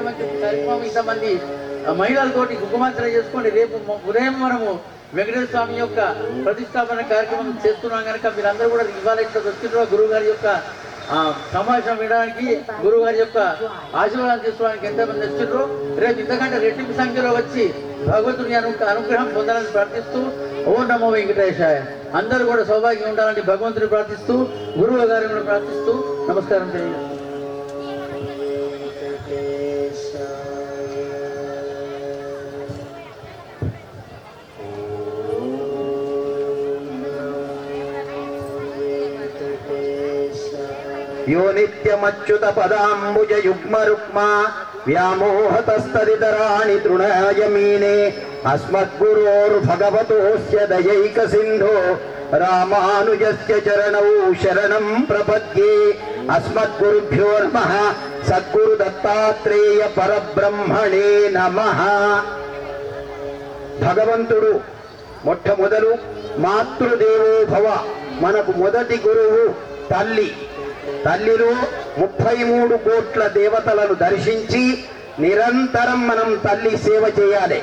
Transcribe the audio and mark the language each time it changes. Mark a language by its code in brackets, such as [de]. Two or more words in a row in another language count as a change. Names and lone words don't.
[te] మంచి కార్యక్రమం ఇంతమంది మహిళలతోటి కుంకుమార్చన చేసుకొని రేపు ఉదయం మనము వెంకటేశ్వర స్వామి యొక్క ప్రతిష్టాపన కార్యక్రమం చేస్తున్నాం కనుక మీరందరూ కూడా ఇవాళ ఇక్కడ వచ్చిన గురువు గారి యొక్క సమావేశం వినడానికి గురువు గారి యొక్క ఆశీర్వాదం తీసుకోవడానికి ఎంతమంది వచ్చిండ్రో రేపు ఇంతకంటే రెట్టింపు సంఖ్యలో వచ్చి భగవంతుని అనుగ్రహం పొందాలని ప్రార్థిస్తూ [sa] ఓం నమో వెంకటేశాయ [te] అందరూ కూడా సౌభాగ్యం ఉండాలని భగవంతుని ప్రార్థిస్తూ గురువు గారిని కూడా ప్రార్థిస్తూ నమస్కారం తెలియజేస్తాను. [sa] यो नित्यमच्युत पदाम्बुज युग्म रुक्मा व्यामोहतस्तदितराणि तृणाय मीने अस्मद्गुरोर्भगवतोऽस्य दयैकसिन्धो रामानुजस्य चरणौ शरणं प्रपद्ये अस्मद्गुरुभ्यो नमः సద్గురుదత్తాత్రేయ పరబ్రహ్మణే నమః. [te] భగవంతుడు మొట్టమొదలు [sa] మాతృదేవో భవ, [te] మనకు మొదటి గురువు తల్లి. తల్లిలో 33 కోట్ల దేవతలను దర్శించి నిరంతరం మనం తల్లి సేవ చేయాలి.